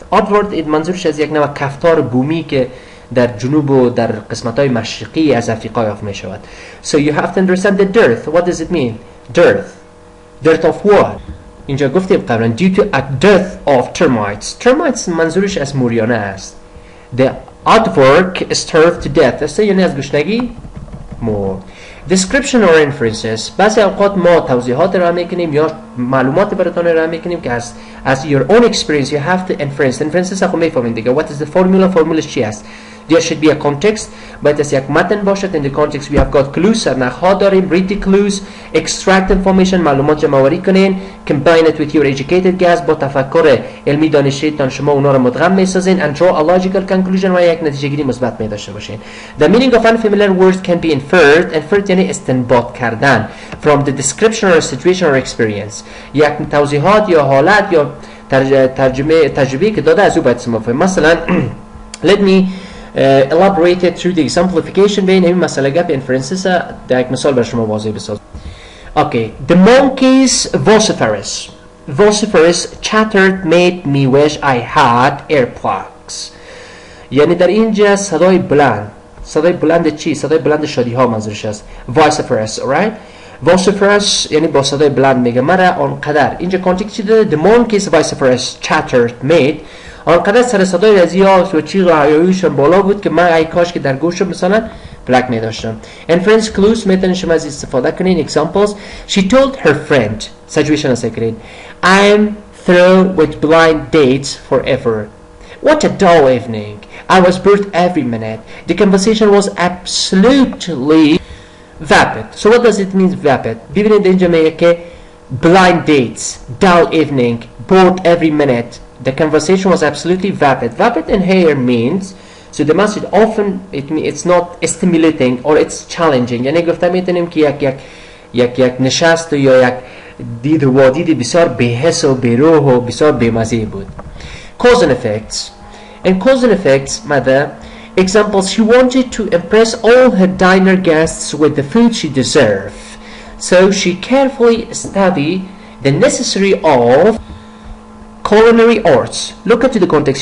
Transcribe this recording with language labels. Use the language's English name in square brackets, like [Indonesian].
[Persian] aardvark منظورش از یک نوع کفتار بومی که در جنوب و در قسمت‌های مشرقی از آفریقا یافت می شود. [English] So you have to understand the dearth. What does it mean? Dearth of what? [Persian] اینجا گفتیم قبلا [English] due to a dearth of termites. [Persian] termites منظورش از موریانه است. [English] The aardvark starved to death. [Persian] است یعنی از گشنگی مرد. [English] Description or inferences. [Persian] بعضی اوقات ما توضیحات را میکنیم یا معلومات براتون را میکنیم که [English] as your own experience you have to inference. [Persian] inferences خب میفهمید دیگه. [English] What is the formula? formula [Persian] چی است؟ [English] There should be a context. [Persian] باید از یک متن باشد. [English] In the context we have got clues. [Persian] سرنخ ها داریم. [English] read the clues. extract information. [Persian] معلومات جمع‌آوری کنین. [English] combine it with your educated guess. [Persian] با تفکر علمی دانشیتان شما اونا را مدغم میسازین. [English] and draw a logical conclusion [Persian] و یک نتیجه گیری مثبت می داشته باشین. [English] The meaning of unfamiliar words can be inferred. inferred [Persian] یعنی استنباط کردن [English] from the description or situation or experience. [Persian] یک توضیحات یا حالت یا تجربه که داده از او باید استفاده. [English] مثلا let me elaborate it through the exemplification. [Persian] بین این مسئله گپ inferences در یک مثال بر شما واضح بساز. [English] Okay, the monkeys vociferous chattered made me wish I had earplugs. [Persian] یعنی در اینجا صدای بلند چی؟ صدای بلند شادی ها منظورش است. [English] vociferous, right? [Persian] vociferous یعنی با صدای بلند میگه مرا آنقدر. اینجا کانتکست چی داره؟ [English] the monkeys vociferous chattered made. [Persian] آنقدر سر صدای رزی ها و چیغ و هیاهویشان بالا بود که من ای کاش که در گوشم مثلا پلک می داشتم. inference clues میتونید شما از استفاده کنین. [English] examples: she told her friend. [Persian] situation هسته کنین. [English] I'm through with blind dates forever. What a dull evening. I was bored every minute. The conversation was absolutely vapid. So what does it mean vapid? [Persian] ببینید اینجا میگه که [English] blind dates, dull evening, bored every minute. The conversation was absolutely vapid. Vapid in here means, so the message often it's not stimulating or it's challenging. [Persian] یعنی گفته میتونیم که یک نشست یا یک دید و وادید بسیار بی‌حس و بی‌روح و بسیار بی‌مزه بود. [English] Cause and effects. In cause and effects mother examples: she wanted to impress all her diner guests with the food she deserved, so she carefully studied the necessary of culinary arts. Look into the context.